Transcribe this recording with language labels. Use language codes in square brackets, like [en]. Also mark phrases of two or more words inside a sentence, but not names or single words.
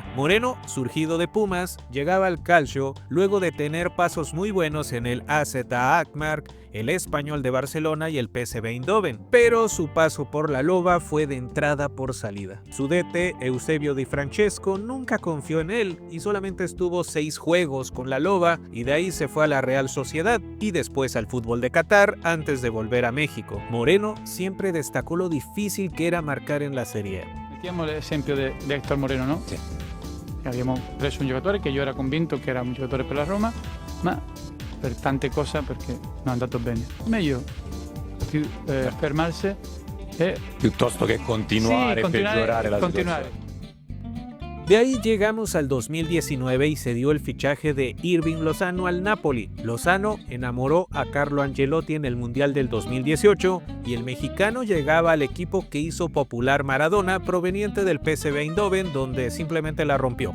[es] Moreno, surgido de Pumas, llegaba al Calcio luego de tener pasos muy buenos en el AZ Alkmaar, el Español de Barcelona y el PSV Eindhoven, pero su paso por la Loba fue de entrada por salida. Su DT, Eusebio Di Francesco, nunca confió en él y solamente estuvo 6 juegos con la Loba y de ahí se fue a la Real Sociedad y después al fútbol de Qatar antes de volver a México. Moreno siempre destacó lo difícil [it] che era marcare in la Serie A. Mettiamo l'esempio di Héctor Moreno, no? Sì. Abbiamo preso un giocatore che io ero convinto che era un giocatore per la Roma, ma per tante cose perché non è andato bene. Meglio fermarsi e Piuttosto che continuare, peggiorare la situazione. [es] De ahí llegamos al 2019 y se dio el fichaje de Irving Lozano al Napoli. Lozano enamoró a Carlo Ancelotti en el Mundial del 2018 y el mexicano llegaba al equipo que hizo popular Maradona proveniente del PSV Eindhoven, donde simplemente la rompió.